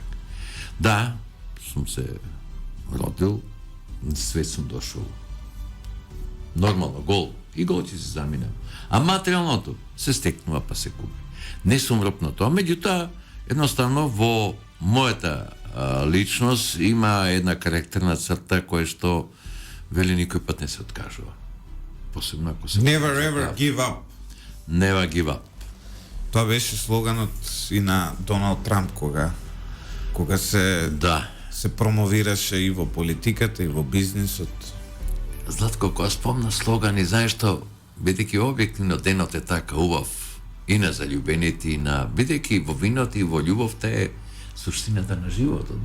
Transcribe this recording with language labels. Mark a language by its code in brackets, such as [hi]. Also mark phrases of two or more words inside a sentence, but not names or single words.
[mk] Да, сум се родил, свет сум дошол нормално, гол и гол ќе се заминам. А материјалното се стекнува па се губи. Не сум роб на тоа, меѓутоа едноставно во мојата личност има една карактерна црта која што вели никој пат не се откажува. Посебно ако се [en] Never ever give up. Never give up. [mk] Тоа беше слоганот и на Доналд Трамп кога се промовираше и во политиката и во бизнисот. Златко, кога спомна слогани, знаеш што, бидејќи објективно денот е така убав и на заљубените, и на бидејќи во виното и во љубовта е суштината на животот.